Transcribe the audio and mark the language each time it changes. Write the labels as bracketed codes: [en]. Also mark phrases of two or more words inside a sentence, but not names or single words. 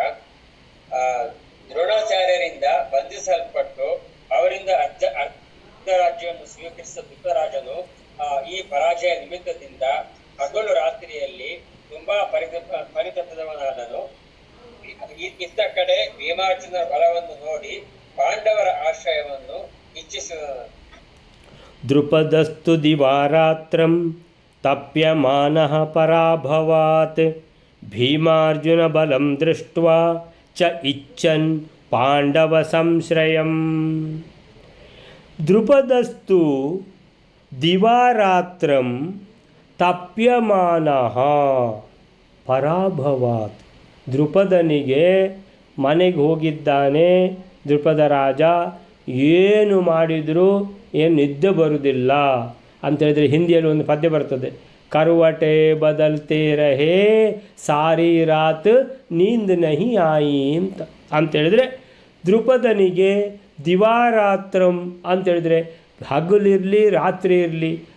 [kn] ದ್ರೋಣಾಚಾರ್ಯರಿಂದ ಬಂಧಿಸಲ್ಪಟ್ಟು ಅವರಿಂದ ಅರ್ಧ ರಾಜ್ಯವನ್ನು ಸ್ವೀಕರಿಸಿದ ಧೃತರಾಜನು ಈ ಪರಾಜಯ ನಿಮಿತ್ತದಿಂದ ಹಗಲು ರಾತ್ರಿಯಲ್ಲಿ ತುಂಬಾ ಪರಿತಪಿತವನಾದನು. ಇತ್ತ ಕಡೆ ಭೀಮಾರ್ಜುನ ಬಲವನ್ನು ನೋಡಿ ಪಾಂಡವರ ಆಶ್ರಯವನ್ನು ಇಚ್ಛಿಸಿದನು. [sa] ದ್ರುಪದಸ್ತು ದಿವಾರಾತ್ರಂ ತಪ್ಯಮಾನಃ ಪರಾಭವಾತ್ ಭೀಮಾರ್ಜುನ ಬಲಂ ದೃಷ್ಟ್ವಾ ಚ ಇಚ್ಛನ್ ಪಾಂಡವ ಸಂಶ್ರಯಂ. ದ್ರುಪದಸ್ತು ದಿವಾರಾತ್ರಂ ತಪ್ಯಮಾನಃ ಪರಾಭವಾತ್. [kn] ದ್ರುಪದನಿಗೆ ಮನೆಗೆ ಹೋಗಿದ್ದಾನೆ ದ್ರುಪದ ರಾಜ, ಏನು ಮಾಡಿದರೂ ಏನು ನಿದ್ದೆ ಬರುವುದಿಲ್ಲ ಅಂತೇಳಿದರೆ ಹಿಂದಿಯಲ್ಲಿ ಒಂದು ಪದ್ಯ ಬರ್ತದೆ, [hi] करवटें बदलते रहे सारी रात नींद नहीं आई [kn] ಅಂತೇಳಿದರೆ ದ್ರುಪದನಿಗೆ ದಿವಾರಾತ್ರಂ ಅಂತೇಳಿದರೆ ಹಗಲಿರಲಿ ರಾತ್ರಿ ಇರಲಿ